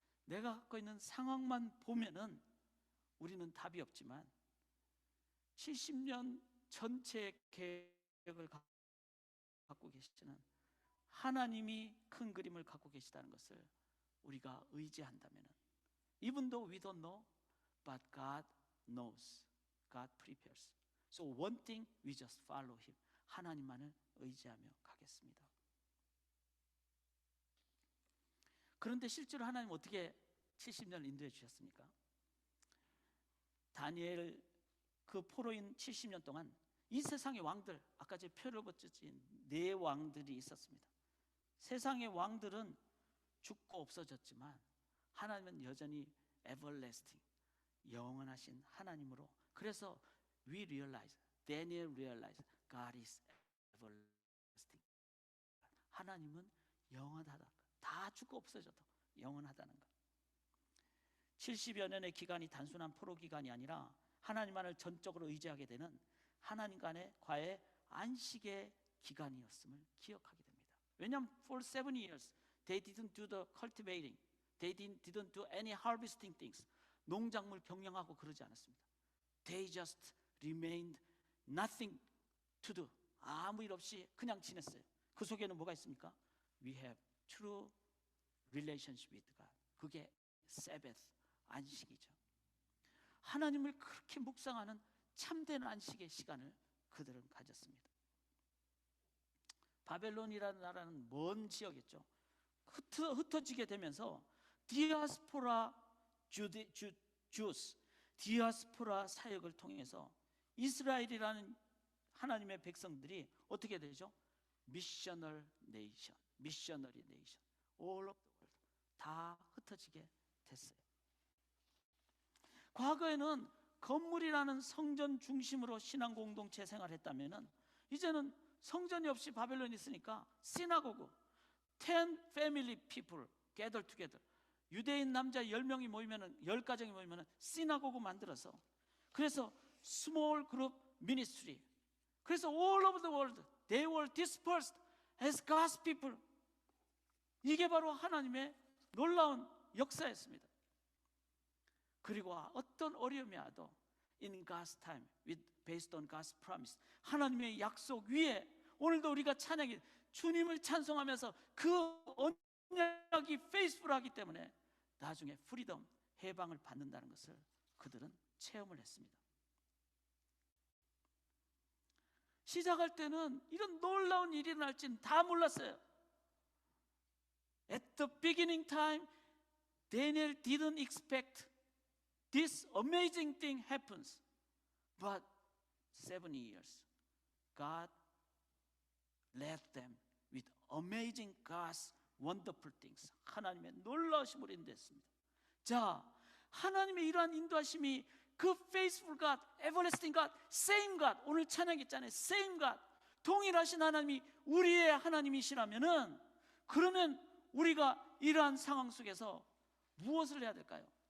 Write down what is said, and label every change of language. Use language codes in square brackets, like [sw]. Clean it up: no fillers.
[ko] 내가 갖고 있는 상황만 보면은 우리는 답이 없지만 70년 전체의 계획을 갖고 계시는 하나님이 큰 그림을 갖고 계시다는 것을 우리가 의지한다면, [en] even though we don't know, but God knows, God prepares. So one thing, we just follow Him. [ko] 하나님만을 의지하며 가겠습니다. 그런데 실제로 하나님 어떻게 70년을 인도해 주셨습니까? 다니엘 그 포로인 70년 동안 이 세상의 왕들, 아까 제 표를 붙였지, 4왕들이 있었습니다. 세상의 왕들은 죽고 없어졌지만 하나님은 여전히 everlasting, 영원하신 하나님으로. [en] 그래서 we realize, Daniel realized, God is everlasting. [ko] 하나님은 영원하다. 다 죽고 없어져도 영원하다는 것. 70여 년의 기간이 단순한 포로 기간이 아니라 하나님만을 전적으로 의지하게 되는 하나님과의 안식의 기간이었음을 기억하게 됩니다. [en] 왜냐하면 for 7 years they didn't do the cultivating, they didn't do any harvesting things. [ko] 농작물 경영하고 그러지 않았습니다. [en] They just remained nothing to do. [ko] 아무 일 없이 그냥 지냈어요. 그 속에는 뭐가 있습니까? [en] We have true relationship with God. [ko] 그게 Sabbath, 안식이죠. 하나님을 그렇게 묵상하는 참된 안식의 시간을 그들은 가졌습니다. 바벨론이라는 나라는 먼 지역이었죠. 흩어지게 되면서 디아스포라 주스, 디아스포라 사역을 통해서 이스라엘이라는 하나님의 백성들이 어떻게 되죠? [en] 미셔널 네이션, 미셔너리 네이션, all of the world, [ko] 다 흩어지게 됐어요. 과거에는 건물이라는 성전 중심으로 신앙 공동체 생활했다면은 이제는 성전이 없이 바벨론이 있으니까 시나고그, [en] 10 family people gather together. [ko] 유대인 남자 10명이 모이면은 10가정이 모이면은 시나고그 만들어서, 그래서 small group ministry. [en] 그래서 all over the world they were dispersed as God's people. [ko] 이게 바로 하나님의 놀라운 역사였습니다. 그리고 어떤 어려움이 와도 [en] in God's time, based on God's promise, [ko] 하나님의 약속 위에 오늘도 우리가 찬양이, 주님을 찬송하면서 그 언약이 페이스풀하기 때문에 나중에 프리덤, 해방을 받는다는 것을 그들은 체험을 했습니다. 시작할 때는 이런 놀라운 일이 일어날지는 다 몰랐어요. [en] At the beginning time, Daniel didn't expect this amazing thing happens. But 7 years, God led them with amazing God's wonderful things. [ko] 하나님의 놀라우심으로 인도했습니다. 자, 하나님의 이러한 인도하심이 그 [en] faithful God, everlasting God, same God, [ko] 오늘 찬양했잖아요. same God, 동일하신 하나님이 우리의 하나님이시라면은, 그러면 우리가 이러한 상황 속에서 무엇을 해야 될까요?